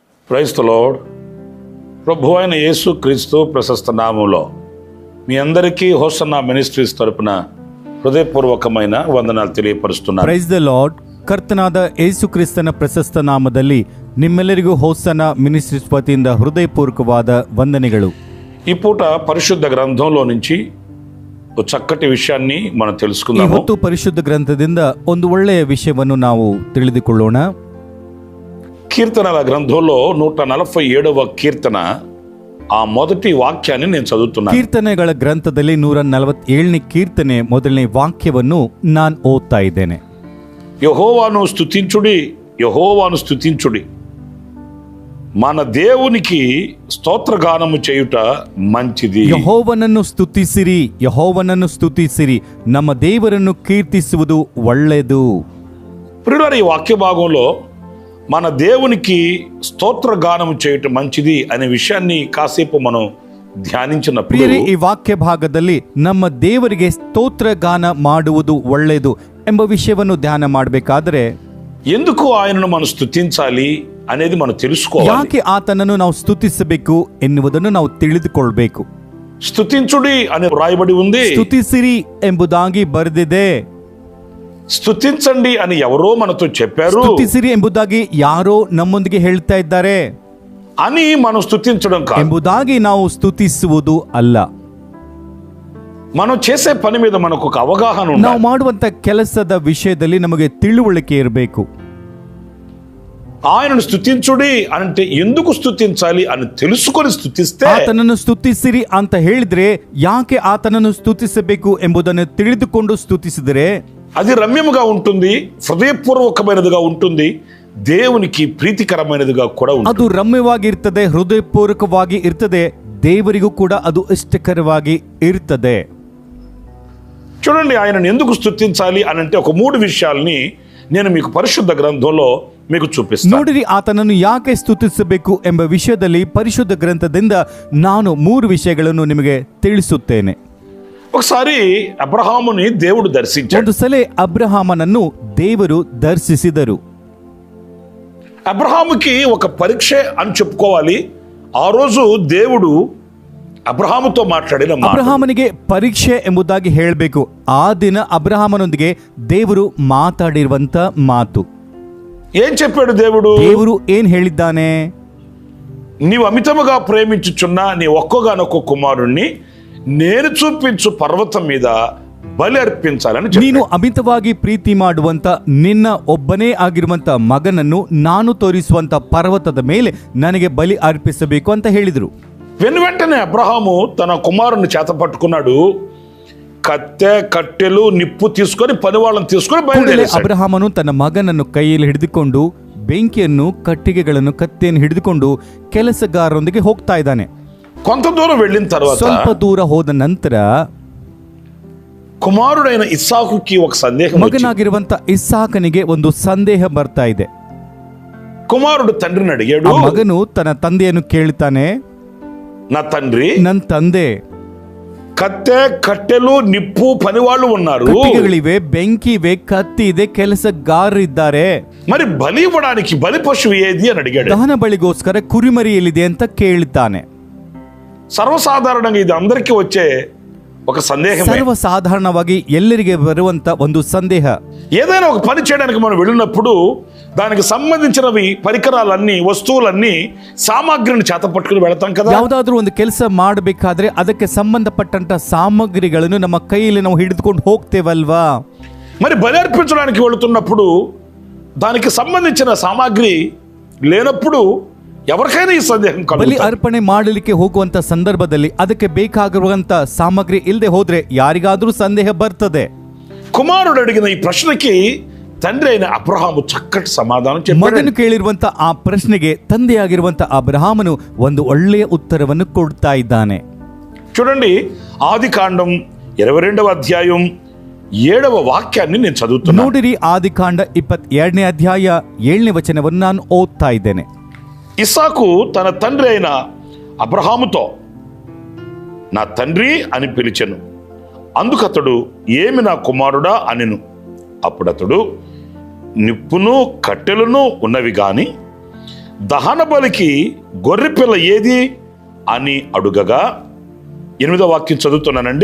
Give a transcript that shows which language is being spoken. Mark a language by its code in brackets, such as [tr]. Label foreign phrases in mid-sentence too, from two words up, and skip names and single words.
[en] Praise the Lord. [te] ప్రభు అయిన యేసు క్రీస్తు ప్రశస్త నామములో మీ అందరికీ హోసన్నా మినిస్ట్రీస్ తరపున ಹೃದಯಪೂರ್ವಕమైన ವಂದನಾలు ತಿಳಿಯಪಡಿಸುತ್ತೇನೆ. [en] Praise the Lord. [kn] ಕರ್ತನಾದ ಯೇಸು ಕ್ರಿಸ್ತನ ಪ್ರಶಸ್ತ ನಾಮದಲ್ಲಿ ನಿಮ್ಮೆಲ್ಲರಿಗೂ ಹೋಸನ್ನ ಮಿನಿಸ್ಟ್ರೀಸ್ ವತಿಯಿಂದ ಹೃದಯಪೂರ್ವಕವಾದ ವಂದನೆಗಳು. [te] ఈ పూట పరిశుద్ధ గ్రంథంలో నుంచి ఒక చక్కటి విషయాన్ని మనం తెలుసుకుందాము. [kn] ಇವತ್ತು ಪರಿಶುದ್ಧ ಗ್ರಂಥದಿಂದ ಒಂದು ಒಳ್ಳೆಯ ವಿಷಯವನ್ನು ನಾವು ತಿಳಿದುಕೊಳ್ಳೋಣ. [te] కీర్తనల గ్రంథంలో 147వ కీర్తన ఆ మొదటి వాక్యాన్ని నేను చదువుతున్నాను. [kn] ಕೀರ್ತನೆಗಳ ಗ್ರಂಥದಲ್ಲಿ 147ನೇ ಕೀರ್ತನೆ ಮೊದಲನೇ ವಾಕ್ಯವನ್ನು ನಾನು ಓದ್ತಾ ಇದ್ದೇನೆ. [te] యెహోవాను స్తుతించుడి, యెహోవాను స్తుతించుడి, మన దేవునికి స్తోత్రగానము చేయుట మంచిది. [kn] ಯೆಹೋವನನ್ನು ಸ್ತುತಿಸಿರಿ, ಯೆಹೋವನನ್ನು ಸ್ತುತಿಸಿರಿ, ನಮ್ಮ ದೇವರನ್ನು ಕೀರ್ತಿಸುವುದು ಒಳ್ಳೆಯದು. [te] ప్రియులారా, ఈ వాక్య భాగంలో మన దేవునికి స్తోత్రగానం చేయటం మంచిది అనే విషయాన్ని కాసేపు మనం ధ్యానించినప్పుడు, [kn] ಈ ವಾಕ್ಯ ಭಾಗದಲ್ಲಿ ನಮ್ಮ ದೇವರಿಗೆ ಸ್ತೋತ್ರಗಾನ ಮಾಡುವುದು ಒಳ್ಳೆಯದು ಎಂಬ ವಿಷಯವನ್ನು ಧ್ಯಾನ ಮಾಡಬೇಕಾದ್ರೆ, [te] ఎందుకు ఆయనను మనం స్తుతించాలి అనేది మనం తెలుసుకోవాలి. [kn] ಯಾಕೆ ಆತನನ್ನು ನಾವು ಸ್ತುತಿಸಬೇಕು ಎನ್ನುವುದನ್ನು ನಾವು ತಿಳಿದುಕೊಳ್ಬೇಕು. [te] స్తుతించుడి అని రాయబడి ఉంది. [kn] ಸ್ತುತಿಸಿರಿ ಎಂಬುದಾಗಿ ಬರೆದಿದೆ. [te] స్తుతించండి అని ఎవరో మనతో చెప్పారు. [kn] ಸ್ತುತಿಸಿರಿ ಎಂಬುದಾಗಿ ಯಾರೋ ನಮ್ಮೊಂದಿಗೆ ಹೇಳ್ತಾ ಇದ್ದಾರೆ [te] అని మనం స్తుతించడం కాదు. [kn] ಎಂಬುದಾಗಿ ನಾವು ಸ್ತುತಿಸುವುದು ಅಲ್ಲ. [te] మనం చేసే పని మీద మనకు ఒక అవగాహన [kn] ನಾವು [te] ఉండాలి. [kn] ಮಾಡುವಂತ ಕೆಲಸದ ವಿಷಯದಲ್ಲಿ ನಮಗೆ ತಿಳುವಳಿಕೆ ಇರಬೇಕು. [te] ఆయనను స్తుతించుడి అంటే ఎందుకు స్తుతించాలి అని తెలుసుకొని స్తుతిస్తే, [kn] ಆತನನ್ನು ಸ್ತುತಿಸಿರಿ ಅಂತ ಹೇಳಿದ್ರೆ ಯಾಕೆ ಆತನನ್ನು ಸ್ತುತಿಸಬೇಕು ಎಂಬುದನ್ನು ತಿಳಿದುಕೊಂಡು ಸ್ತುತಿಸಿದರೆ [te] అది రమ్యముగా ఉంటుంది, హృదయపూర్వకమైనదిగా ఉంటుంది, దేవునికి ప్రీతికరమైనదిగా కూడా ఉంటుంది. [kn] ಅದು ರಮ್ಯವಾಗಿರ್ತದೆ, ಹೃದಯಪೂರ್ವಕವಾಗಿ ಇರ್ತದೆ, ದೇವರಿಗೂ ಕೂಡ ಅದು ಇಷ್ಟಕರವಾಗಿ ಇರ್ತದೆ. [te] చూడండి, ఆయనను ఎందుకు స్తుతించాలి అని అంటే ఒక 3 విషయాల్ని నేను మీకు పరిశుద్ధ గ్రంథంలో మీకు చూపిస్తాను. [kn] ನೋಡಿರಿ, ಆತನನ್ನು ಯಾಕೆ ಸ್ತುತಿಸಬೇಕು ಎಂಬ ವಿಷಯದಲ್ಲಿ ಪರಿಶುದ್ಧ ಗ್ರಂಥದಿಂದ ನಾನು 3 ವಿಷಯಗಳನ್ನು ನಿಮಗೆ ತಿಳಿಸುತ್ತೇನೆ. [te] ఒకసారి అబ్రహాముని దేవుడు దర్శించాడు. [kn] ಒಂದು ಸಲ ಅಬ್ರಹಾಮನನ್ನು ದೇವರು ದರ್ಶಿಸಿದರು. [te] అబ్రహాముకి ఒక పరీక్ష అని చెప్పుకోవాలి. ఆ రోజు దేవుడు అబ్రహాముతో మాట్లాడిన మాట. [kn] ಅಬ್ರಹಾಮನಿಗೆ ಪರೀಕ್ಷೆ ಎಂಬುದಾಗಿ ಹೇಳಬೇಕು. ಆ ದಿನ ಅಬ್ರಹಾಮನೊಂದಿಗೆ ದೇವರು ಮಾತಾಡಿರುವಂತ ಮಾತು. [te] ఏం చెప్పాడు దేవుడు? [kn] ದೇವರು ಏನ್ ಹೇಳಿದ್ದಾನೆ? [te] నీవు అమితముగా ప్రేమించుచున్న నీ ఒక్కగానొక్క కుమారుణ్ణి నేను చూపించు పర్వతం మీద బలి అర్పించాలని చెప్పాడు. [kn] ನೀನು ಅಮಿತವಾಗಿ ಪ್ರೀತಿ ಮಾಡುವಂತ ನಿನ್ನ ಒಬ್ಬನೇ ಆಗಿರುವಂತ ಮಗನನ್ನು ನಾನು ತೋರಿಸುವಂತ ಪರ್ವತದ ಮೇಲೆ ನನಗೆ ಬಲಿ ಅರ್ಪಿಸಬೇಕು ಅಂತ ಹೇಳಿದ್ರು. [te] వెంటనే అబ్రహాము తన కుమారుని చేత పట్టుకున్నాడు. కత్తె, కట్టెలు, నిప్పు తీసుకొని పనివాళ్ళని తీసుకొని బయలుదేరాడు. [kn] ಅಬ್ರಹಾಮನು ತನ್ನ ಮಗನನ್ನು ಕೈಯಲ್ಲಿ ಹಿಡಿದುಕೊಂಡು ಬೆಂಕಿಯನ್ನು, ಕಟ್ಟಿಗೆಗಳನ್ನು, ಕತ್ತೆಯನ್ನು ಹಿಡಿದುಕೊಂಡು ಕೆಲಸಗಾರರೊಂದಿಗೆ ಹೋಗ್ತಾ ಇದ್ದಾನೆ. [te] కొంత దూరం వెళ్ళిన తర్వాత [kn] ಸ್ವಲ್ಪ ದೂರ ಹೋದ ನಂತರ [te] కుమారుడైన ఇస్సాకుకి ఒక సందేహం వచ్చింది. [kn] ಮಗನಾಗಿರುವಂತ ಇಸ್ಸಾಕನಿಗೆ ಒಂದು ಸಂದೇಹ ಬರ್ತಾ ಇದೆ. [te] కుమారుడు తండ్రిని అడిగాడు. [kn] ಆ ಮಗನು ತನ್ನ ತಂದೆಯನ್ನು ಕೇಳ್ತಾನೆ, [te] నా తండ్రి, [kn] ನನ್ನ ತಂದೆ, [te] కత్తె, కట్టెలు, నిప్పు, పనివాళ్ళు ఉన్నారు, [kn] ಕಟ್ಟಿಗೆಗಳಿವೆ, ಬೆಂಕಿ ಇವೆ, ಕತ್ತಿ ಇದೆ, ಕೆಲಸಗಾರರಿದ್ದಾರೆ, [te] మరి బలి ఇవ్వడానికి బలి పశువు ఏది అని అడిగాడు. [kn] ದಹನ ಬಳಿಗೋಸ್ಕರ ಕುರಿಮರಿ ಎಲ್ಲಿದೆ ಅಂತ ಕೇಳ್ತಾನೆ. [te] సర్వసాధారణంగా ఇది అందరికీ వచ్చే ఒక సందేహం. [kn] ಸರ್ವಸಾಧಾರಣವಾಗಿ ಎಲ್ಲರಿಗೆ ಬರುವಂತ ಒಂದು ಸಂದೇಹ. [te] ఏదైనా ఒక పని చేయడానికి మనం వెళ్ళినప్పుడు దానికి సంబంధించినవి పరికరాలన్నీ, వస్తువులన్నీ, సామాగ్రిని చేత పట్టుకుని వెళతాం కదా. [kn] ಯಾವುದಾದ್ರೂ ಒಂದು ಕೆಲಸ ಮಾಡಬೇಕಾದ್ರೆ ಅದಕ್ಕೆ ಸಂಬಂಧಪಟ್ಟಂತ ಸಾಮಗ್ರಿಗಳನ್ನು ನಮ್ಮ ಕೈಯಲ್ಲಿ ನಾವು ಹಿಡಿದುಕೊಂಡು ಹೋಗ್ತೇವಲ್ವಾ. [te] మరి బలి అర్పించడానికి వెళుతున్నప్పుడు దానికి సంబంధించిన సామాగ్రి లేనప్పుడు ఎవరికైనా ఈ సందేహం [kn] ಬಲಿ [te] కలుగుతుంది. [kn] ಅರ್ಪಣೆ ಮಾಡಲಿಕ್ಕೆ ಹೋಗುವಂತ ಸಂದರ್ಭದಲ್ಲಿ ಅದಕ್ಕೆ ಬೇಕಾಗಿರುವಂತ ಸಾಮಗ್ರಿ ಇಲ್ಲದೆ ಹೋದ್ರೆ ಯಾರಿಗಾದ್ರೂ ಸಂದೇಹ ಬರ್ತದೆ. [te] కుమారుడు అడిగిన ఈ ప్రశ్నకి తండ్రి అయిన అబ్రహాము చక్కటి సమాధానం చెప్పాడు. [kn] ಮಗನು ಕೇಳಿರುವಂತ ಆ ಪ್ರಶ್ನೆಗೆ ತಂದೆಯಾಗಿರುವಂತ ಅಬ್ರಹಾಮನು ಒಂದು ಒಳ್ಳೆಯ ಉತ್ತರವನ್ನು ಕೊಡ್ತಾ ಇದ್ದಾನೆ. [te] చూడండి, ఆదికాండం 22వ అధ్యాయం 7వ వాక్యాన్ని నేను చదువుతున్నాను. [kn] ನೋಡಿರಿ, ಆದಿಕಾಂಡ 22ನೇ ಅಧ್ಯಾಯ 7ನೇ ವಚನವನ್ನು ನಾನು ಓದ್ತಾ ಇದ್ದೇನೆ. [te] ఇస్సాకు తన తండ్రి అయిన అబ్రహాముతో నా తండ్రి అని పిలిచెను. అందుకతడు ఏమి నా కుమారుడా అనెను. అప్పుడతడు నిప్పును కట్టెలను ఉన్నవి గాని దహన బలికి గొర్రెపిల్ల ఏది అని అడుగగా, 8వ వాక్యం చదువుతున్నానండి.